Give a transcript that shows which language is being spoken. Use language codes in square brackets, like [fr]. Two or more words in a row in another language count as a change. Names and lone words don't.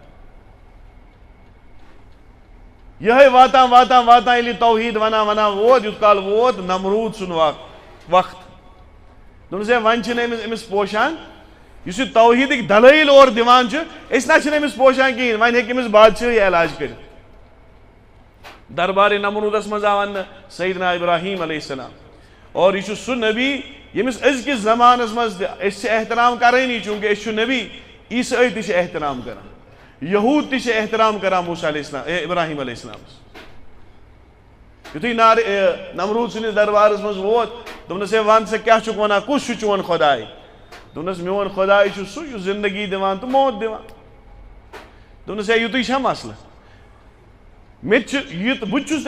[ks] یِہے واتان ییٚلہِ توحیٖد ونان ووت یُتھ کال ووت نمروٗد سُنٛد وقت دوٚپنَس ہے وۄنۍ چھِنہٕ أمِس پوشان یُس یہِ توحیٖدٕکۍ دلٲیل اورٕ دِوان چھِ أسۍ نہ چھِنہٕ أمِس پوشان کِہیٖنۍ وۄنۍ ہیٚکہِ أمِس بادشٲہی علاج کٔرِتھ دربارِ نمروٗدس منٛز آو وننہٕ سیدنا ابراہیم علیہ السلام اور یہِ چھُ سُہ نبی ییٚمِس أزکِس زمانس منٛز تہِ أسۍ چھِ احترام کرٲنی چوٗنکہِ أسۍ چھُ نبی عیٖسٲے تہِ چھِ احترام کران یہوٗد تہِ چھِ احترام کران موسیٰ علیہ السلام ابراہیم علیہ السلامس یُتھُے نمروٗد سٕنٛدِس دربارس منٛز ووت دوٚپنَس ہے وَن سا کیٛاہ چھُکھ وَنان کُس چھُ چون خۄداے دوٚپنَس میون خۄداے چھُ سُہ یُس زندگی دِوان تہٕ موت دِوان دوٚپنَس ہے یُتُے چھا مسلہٕ مےٚ تہِ چھُ بہٕ تہِ چھُس